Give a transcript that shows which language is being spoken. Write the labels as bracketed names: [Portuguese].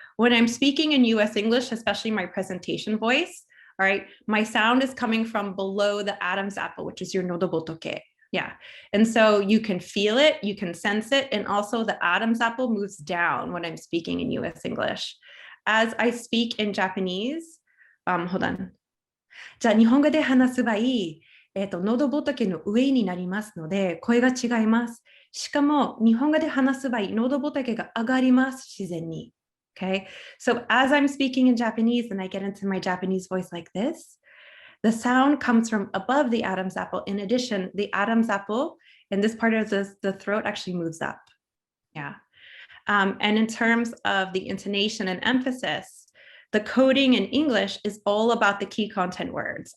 [English] When I'm speaking in US English, especially my presentation voice, all right, my sound is coming from below the Adam's apple, which is your nodobotoke. Yeah, and so you can feel it, you can sense it, and also the Adam's apple moves down when I'm speaking in US English. As I speak in Japanese, hold on. [Japanese] じゃあ日本語で話す場合、喉仏の上になりますので、声が違います。しかも日本語で話す場合、喉仏が上がります、自然に。 [English] Okay, so as I'm speaking in Japanese and I get into my Japanese voice like this, the sound comes from above the Adam's apple. In addition, the Adam's apple in this part of the throat actually moves up. Yeah. And in terms of the intonation and emphasis, the coding in English is all about the key content words.